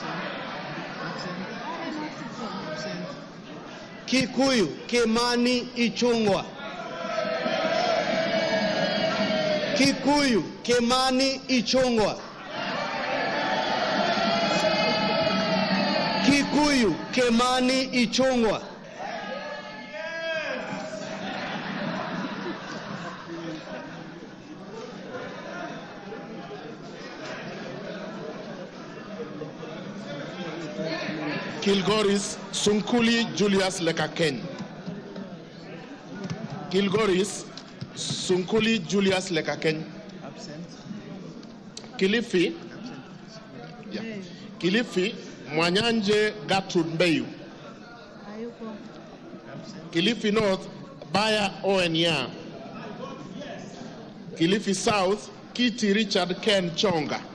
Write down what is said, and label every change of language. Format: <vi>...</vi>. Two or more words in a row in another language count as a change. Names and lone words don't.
<en>Kikuyu, Kimani Ichungwa. Kikuyu, Kimani Ichungwa. Kikuyu, Kimani Ichungwa. Kilgoris Sunkuli Julius Lekaken. Kilgoris Sunkuli Julius Lekaken. Absent. Kilifi. Yeah. Kilifi Mwanyanje Gatud Mbeyu. Kilifi North Baya Owenya. Kilifi South Kiti Richard Ken Chonga.</en>